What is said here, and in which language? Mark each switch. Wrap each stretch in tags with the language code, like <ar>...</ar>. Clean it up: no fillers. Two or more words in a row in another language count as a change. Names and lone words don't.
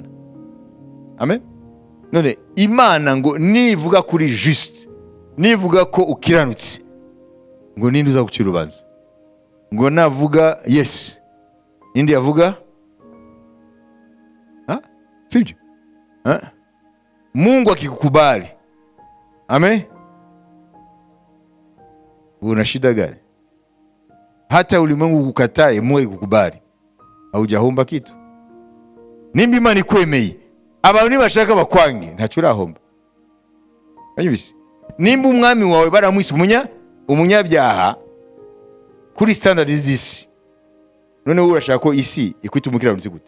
<rw>Amen. None Imana ngo nivuga kuri juste, nivuga ko ukiranutse, ngo ninde uzagucira urubanza? Ngo navuga yes, ninde yavuga? Sibyo?</rw> <sw>Mungu akikukubali. Amen. Una shida gani? Hata ulimwengu kukatae, Mungu akikukubali, haujahomba kitu.</sw> <rw>Nimba Imana ikwemeye, abantu nibashaka bakwange, ntacyo urahomba. Anyibise. Nimba umwami wawe baramwise umunyabyaha kuri standard z'isi, none wowe urashaka ko isi ikwita umukiranutsi gute?</rw>